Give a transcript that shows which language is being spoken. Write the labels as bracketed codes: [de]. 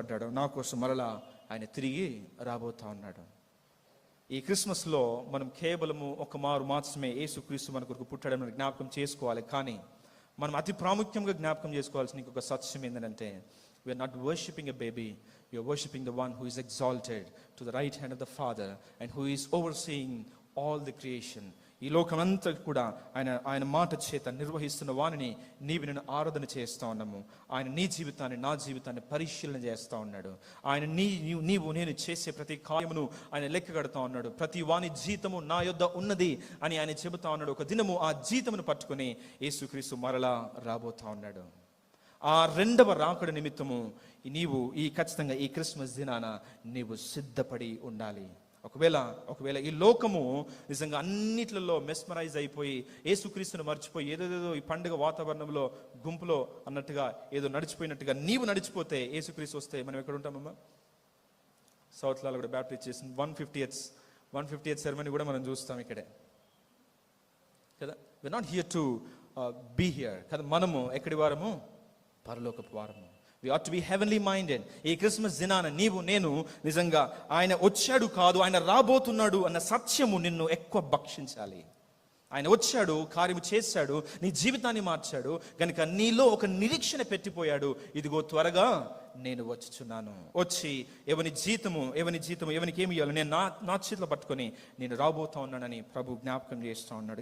[te] నా కోసం మరలా ఆయన తిరిగి రాబోతా ఉన్నాడు. ఈ క్రిస్మస్లో మనం కేవలము ఒక మారు మాత్రమే యేసుక్రీస్తు మన కొరకు పుట్టడం జ్ఞాపకం చేసుకోవాలి. కానీ మనం అతి ప్రాముఖ్యంగా జ్ఞాపకం చేసుకోవాల్సిన ఇంకొక సత్యం ఏంటంటే, [en] we are not worshipping a baby, we are worshipping the one who is exalted to the right hand of the Father and who is overseeing all the creation. [te] ఈ లోకమంతా కూడా ఆయన మాట చేత నిర్వహిస్తున్న వానిని నీవు నేను ఆరాధన చేస్తూ ఉన్నాము. ఆయన నీ జీవితాన్ని, నా జీవితాన్ని పరిశీలన చేస్తూ ఉన్నాడు. ఆయన నీవు నేను చేసే ప్రతి కార్యమును ఆయన లెక్క కడుతూ ఉన్నాడు. ప్రతి వాని జీతము నా యొద్ద ఉన్నది అని ఆయన చెబుతా ఉన్నాడు. ఒక దినము ఆ జీతమును పట్టుకుని యేసుక్రీస్తు మరలా రాబోతా ఉన్నాడు. ఆ రెండవ రాకడ నిమిత్తము నీవు ఖచ్చితంగా ఈ క్రిస్మస్ దినాన నీవు సిద్ధపడి ఉండాలి. ఒకవేళ ఈ లోకము నిజంగా అన్నిట్లలో మెస్మరైజ్ అయిపోయి యేసుక్రీస్తును మర్చిపోయి ఏదేదో ఈ పండుగ వాతావరణంలో గుంపులో అన్నట్టుగా ఏదో నడిచిపోయినట్టుగా నీవు నడిచిపోతే, యేసుక్రీస్తు వస్తే మనం ఎక్కడ ఉంటామమ్మా? సౌత్లో కూడా బ్యాప్టిస్ట్ చేసిన 150th సెరమనీ కూడా మనం చూస్తాం ఇక్కడే కదా. [en] we're not here to be here కదా. మనము ఎక్కడి వారము? పరలోకపు వారము. we ought to be heavenly minded. [te] ఈ క్రిస్మస్ దినాన నీవు నేను నిజంగా ఆయన వచ్చాడు కాదు, ఆయన రాబోతున్నాడు అన్న సత్యము నిన్ను ఎక్కువ భక్షించాలి. ఆయన వచ్చాడు, కార్యము చేశాడు, నీ జీవితాన్ని మార్చాడు కనుక నీలో ఒక నిరీక్షణ పెట్టిపోయాడు. ఇదిగో త్వరగా నేను వచ్చుచున్నాను. వచ్చి ఎవని జీతము ఎవనికి ఏమి ఇవ్వాలి నేను నా చేతిలో పట్టుకొని నేను రాబోతా ఉన్నానని ప్రభు జ్ఞాపకం చేస్తూ ఉన్నాడు.